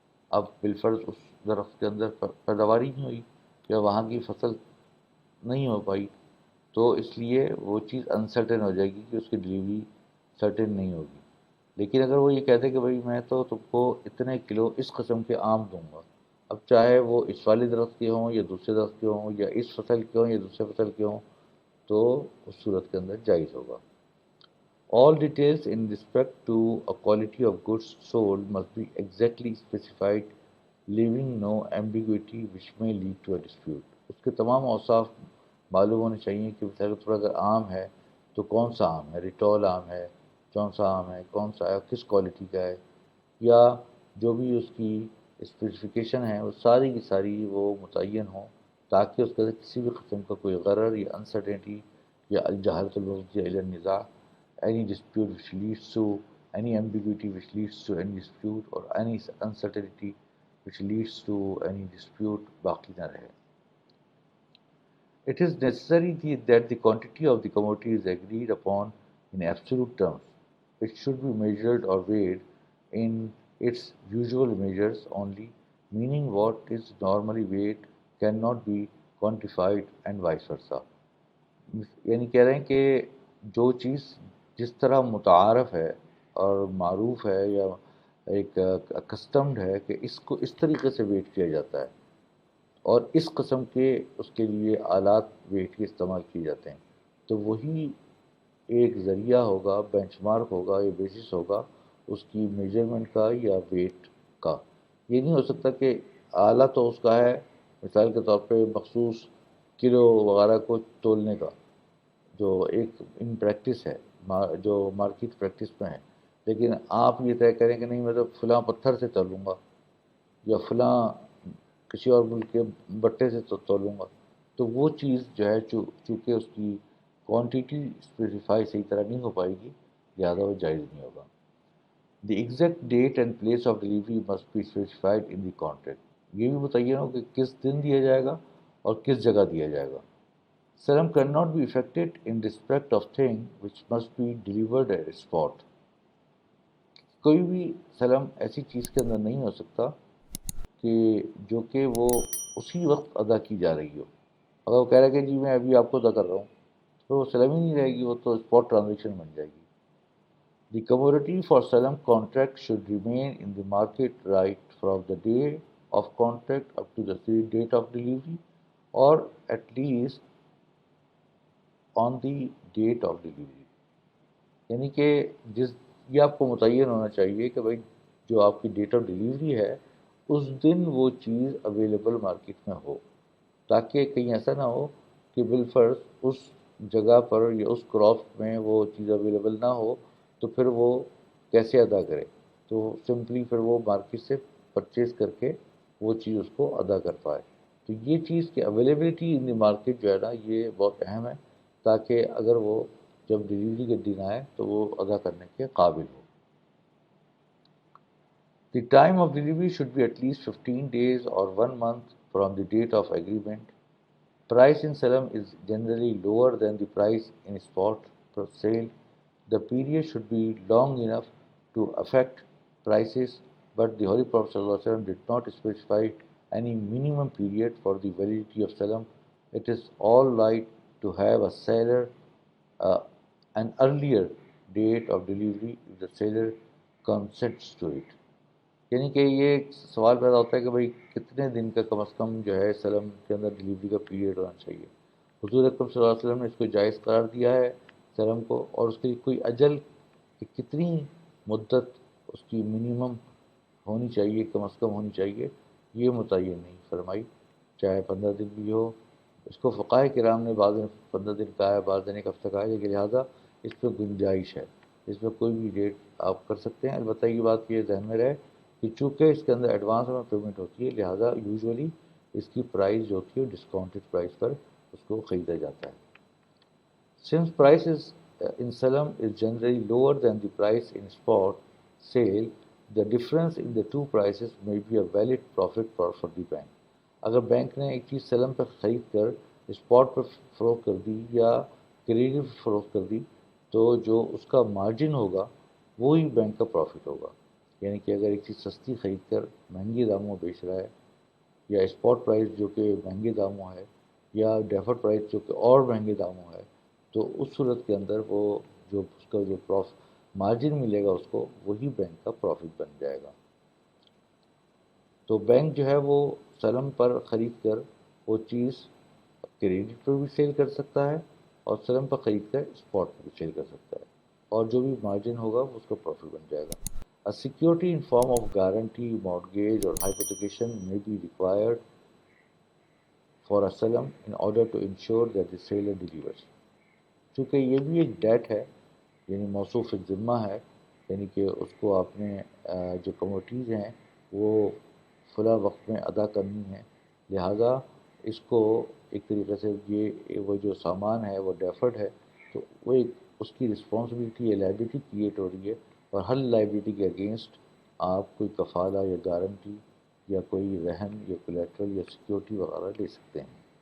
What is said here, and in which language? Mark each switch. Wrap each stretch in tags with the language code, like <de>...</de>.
<ur>اب بالفرض اس درخت کے اندر پیداوار ہی نہیں ہوئی یا وہاں کی فصل نہیں ہو پائی، تو اس لیے وہ چیز انسرٹن ہو جائے گی کہ اس کی ڈلیوری سرٹن نہیں ہوگی. لیکن اگر وہ یہ کہتے کہ بھائی میں تو تم کو اتنے کلو اس قسم کے آم دوں گا، اب چاہے وہ اس والی درخت کے ہوں یا دوسرے درخت کے ہوں یا اس فصل کے ہوں یا دوسرے فصل کے ہوں، تو اس صورت کے اندر جائز ہوگا.</ur> <en>All details in respect to a quality of goods sold must be exactly specified, leaving no ambiguity which may lead to a dispute.</en> <ur>اس کے تمام اوصاف معلوم ہونے چاہیے کہ مثال کے طور پر اگر آم ہے تو کون سا آم ہے، ریٹول آم ہے، کون سا آم ہے، کون سا ہے، کس کوالٹی کا ہے، یا جو بھی اس کی اسپیسیفکیشن ہے وہ ساری کی ساری وہ متعین ہوں، تاکہ اس کے اندر کسی بھی قسم کا کوئی غرر یا انسرٹینٹی یا</ur> <ar>الجہالت المفضیہ الی النزاع،</ar> <en>any dispute which leads to any ambiguity which leads to any dispute</en> <ur>or any uncertainty which leads to any dispute باقی نہ رہے.</ur> <en>It is necessary that the quantity of the commodity is agreed upon in absolute terms. It should be measured or weighed in its usual measures only, meaning what is normally weighed cannot be quantified and vice versa.</en> <ur>یعنی کہہ رہے ہیں کہ جو چیز جس طرح متعارف ہے اور معروف ہے یا ایک کسٹمڈ ہے کہ اس کو اس طریقے سے ویٹ کیا جاتا ہے اور اس قسم کے اس کے لیے آلات ویٹ کے استعمال کیے جاتے ہیں، تو وہی ایک ذریعہ ہوگا، بینچ مارک ہوگا یا بیسس ہوگا اس کی میجرمنٹ کا یا ویٹ کا. یہ نہیں ہو سکتا کہ آلہ تو اس کا ہے مثال کے طور پہ مخصوص کلو وغیرہ کو تولنے کا، جو ایک ان پریکٹس ہے، جو مارکیٹ پریکٹس میں ہے، لیکن آپ یہ طے کریں کہ نہیں میں تو فلاں پتھر سے تولوں گا یا فلاں کسی اور ملک کے بٹے سے تولوں گا، تو وہ چیز جو ہے چونکہ اس کی کوانٹیٹی اسپیسیفائی صحیح طرح نہیں ہو پائے گی، لہٰذا وہ جائز نہیں ہوگا.</ur> <en>The exact date and place of delivery must be specified in the contract.</en> <ur>یہ بھی متعین ہو کہ کس دن دیا جائے گا اور کس جگہ دیا جائے گا.</ur> <en>سلم can not be affected in respect of thing which must be delivered at spot.</en> <ur>کوئی بھی سلم ایسی چیز کے اندر نہیں ہو سکتا کہ جو کہ وہ اسی وقت ادا کی جا رہی ہو. اگر وہ کہہ رہا ہے کہ جی میں ابھی آپ کو ادا کر رہا ہوں تو وہ سلم ہی نہیں رہے گی، وہ تو اسپاٹ ٹرانزیکشن بن جائے گی.</ur> <en>The commodity for solemn contract should remain in the market right from the day of contract up to the date of delivery, or at least on the date of delivery.</en> <ur>یعنی کہ یہ آپ کو متعین ہونا چاہیے کہ بھائی جو آپ کی ڈیٹ آف ڈلیوری ہے اس دن وہ چیز اویلیبل مارکیٹ میں ہو، تاکہ کہیں ایسا نہ ہو کہ بالفرض اس جگہ پر یا اس کراپ میں وہ چیز اویلیبل نہ ہو تو پھر وہ کیسے ادا کرے. تو سمپلی پھر وہ مارکیٹ سے پرچیز کر کے وہ چیز اس کو ادا کر پائے. تو یہ چیز کی اویلیبلٹی ان دی مارکیٹ جو ہے نا یہ بہت اہم ہے، تاکہ اگر وہ جب ڈلیوری کے دن آئے تو وہ ادا کرنے کے قابل ہو.</ur> <en>The time of delivery should be at least 15 days or 1 month from the date of agreement. Price in Salam is generally lower than the price in spot sale. The period should be long enough to affect prices, but the Holy Prophet ﷺ did not specify any minimum period for the validity of Salam. It is all right to have a seller uh, an earlier date of delivery if the seller consents to it.</en> <ur>یعنی کہ یہ ایک سوال پیدا ہوتا ہے کہ بھئی کتنے دن کا کم از کم جو ہے سلم کے اندر ڈلیوری کا پیریڈ ہونا چاہیے. حضور اکرم صلی اللہ علیہ وسلم نے اس کو جائز قرار دیا ہے سلم کو، اور اس کی کوئی اجل کہ کتنی مدت اس کی منیمم ہونی چاہیے، کم از کم ہونی چاہیے، یہ متعین نہیں فرمائی، چاہے 15 دن بھی ہو. اس کو فقہائے کرام نے بعض نے 15 دن کہا ہے، بعض نے ایک ہفتہ کہا ہے، لیکن لہٰذا اس پہ گنجائش ہے، اس پہ کوئی بھی ڈیٹ آپ کر سکتے ہیں. البتہ یہ بات یہ ذہن میں رہے کہ چونکہ اس کے اندر ایڈوانس میں پیمنٹ ہوتی ہے، لہٰذا یوزولی اس کی پرائز جو ہوتی ہے ڈسکاؤنٹڈ پرائز پر اس کو خریدا جاتا ہے.</ur> <en>Since prices in Salam is generally lower than the price in spot sale, the difference in the two prices may be a valid profit for the bank.</en> <ur>اگر bank نے ایک چیز سلم پہ خرید کر اسپاٹ پر فروخت کر دی یا کریڈٹ پہ فروخت کر دی تو جو اس کا مارجن ہوگا وہی بینک کا پروفٹ ہوگا. یعنی کہ اگر ایک چیز سستی خرید کر مہنگی داموں میں بیچ رہا ہے، یا اسپاٹ پرائز جو کہ مہنگے داموں ہے، یا ڈیفرڈ پرائز جو کہ اور مہنگے داموں ہے، تو اس صورت کے اندر وہ جو اس کا جو مارجن ملے گا اس کو، وہی بینک کا پروفٹ بن جائے گا. تو بینک جو ہے وہ سلم پر خرید کر وہ چیز کریڈٹ پر بھی سیل کر سکتا ہے، اور سلم پر خرید کر اسپاٹ پر بھی سیل کر سکتا ہے، اور جو بھی مارجن ہوگا وہ اس کا پروفٹ بن جائے گا.</ur> <en>A security in form of guarantee, mortgage or hypothecation may be required for a salam in order to ensure that the seller delivers.</en> <ur>چونکہ یہ بھی ایک ڈیٹ ہے، یعنی موصوف ذمہ ہے، یعنی کہ اس کو آپ نے جو کموڈیٹیز ہیں وہ فلاں وقت میں ادا کرنی ہے، لہٰذا اس کو ایک طریقے سے یہ وہ جو سامان ہے وہ ڈیفرڈ ہے، تو وہ ایک اس کی رسپانسبلٹی یا لائبلٹی کریٹ ہو رہی ہے، اور ہر لائبلٹی کے اگینسٹ آپ کوئی کفالہ یا گارنٹی یا کوئی رہن یا کولیٹرل یا سیکیورٹی وغیرہ لے سکتے ہیں.</ur>